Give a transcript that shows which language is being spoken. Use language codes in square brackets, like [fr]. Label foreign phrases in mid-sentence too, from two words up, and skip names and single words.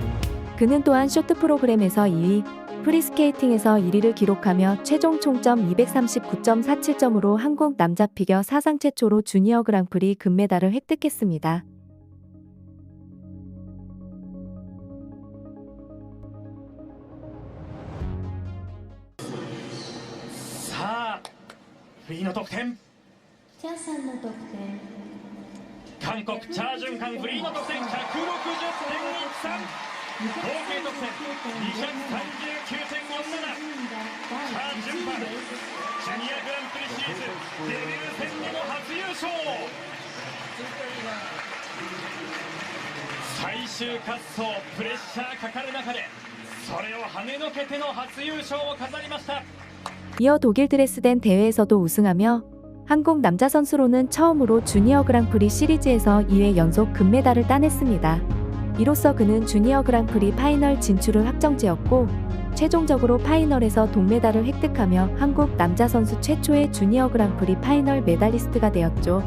[ko] 그는 또한 쇼트 프로그램에서 2위, 프리스케이팅에서 1위를 기록하며 최종 총점 239.47점으로 한국 남자 피겨 사상 최초로 주니어 그랑프리 금메달을 획득했습니다. 자, [ja] フリーの得点。チャさんの得点。韓国チャージュンカンフリーの得点160.13。合計得点239.47。チャージュンパン、ジュニアグランプリシリーズデビュー戦での初優勝。最終滑走、プレッシャーかかる中でそれを跳ねのけての初優勝を飾りました。 [ko] 이어 독일 드레스덴 대회에서도 우승하며 한국 남자 선수로는 처음으로 주니어 그랑프리 시리즈에서 2회 연속 금메달을 따냈습니다. 이로써 그는 주니어 그랑프리 파이널 진출을 확정지었고 최종적으로 파이널에서 동메달을 획득하며 한국 남자 선수 최초의 주니어 그랑프리 파이널 메달리스트가 되었죠.